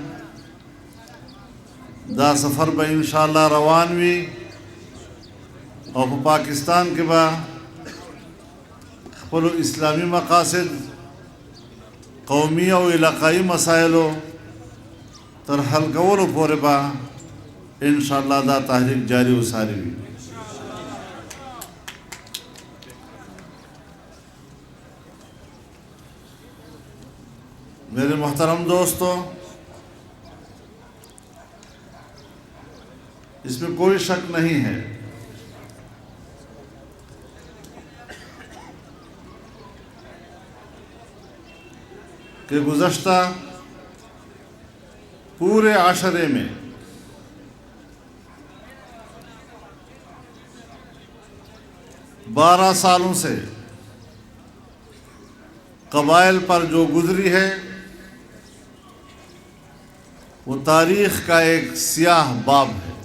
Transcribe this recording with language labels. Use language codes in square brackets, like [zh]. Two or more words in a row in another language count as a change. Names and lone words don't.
[ps] دا سفر به انشاءاللہ روان وي او په پاکستان کې به خپلو اسلامی مقاصد، قومی او علاقائی مسائلو تر حل کولو پورې به انشاءاللہ دا تحریک جاری وساري وي. [ur] میرے محترم دوستو، اس میں کوئی شک نہیں ہے کہ گزشتہ پورے عشرے میں بارہ سالوں سے قبائل پر جو گزری ہے وہ تاریخ کا ایک سیاہ باب ہے.